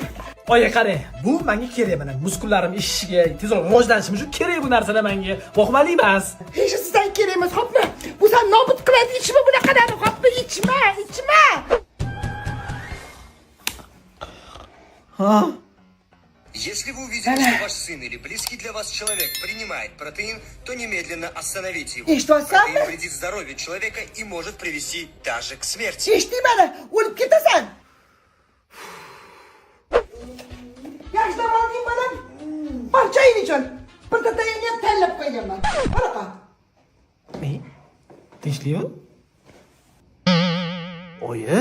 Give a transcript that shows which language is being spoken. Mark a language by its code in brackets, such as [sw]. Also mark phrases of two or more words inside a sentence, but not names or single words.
[uz] Oyi, qarang, bu menga kerak mana. Muskullarim ishishiga, tezroq rivojlanishim uchun kerak bu narsalar menga. Voqmali emas. Hech sizdan kerak emas, hoppa. Bu sen nobud qiladi, ichma bunaqalarni, hoppa, ichma. Ha? [ru] Если вы увидите, что ваш сын или близкий для вас человек принимает протеин, то немедленно остановите его. И что самое? Протеин вредит здоровью человека и может привести даже к смерти. [uz] Eshitmadi, o'lib ketasan. Yaxshilab olding bolam. Barchayin uchun. Proteinni ham tanlab qo'yganman. Qanaqa? Ne? Tinchlikmi? Oyi?